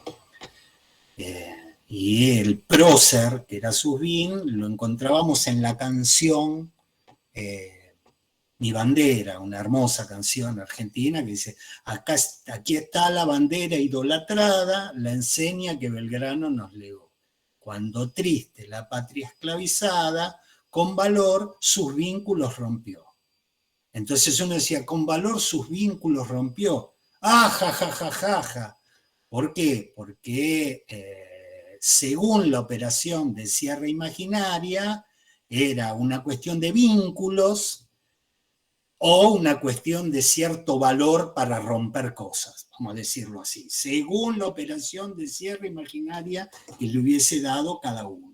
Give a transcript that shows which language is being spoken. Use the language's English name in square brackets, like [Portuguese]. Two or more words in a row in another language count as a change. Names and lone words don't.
[Spanish] Y el prócer, que era Susbín, lo encontrábamos en la canción Mi Bandera, una hermosa canción argentina que dice, aquí está la bandera idolatrada, la enseña que Belgrano nos legó. Cuando triste la patria esclavizada, con valor sus vínculos rompió. Entonces uno decía, con valor sus vínculos rompió. ¡Ah, ja, ja, ja, ja, ja! ¿Por qué? Porque según la operación de cierre imaginaria, era una cuestión de vínculos o una cuestión de cierto valor para romper cosas, vamos a decirlo así, según la operación de cierre imaginaria que le hubiese dado cada uno.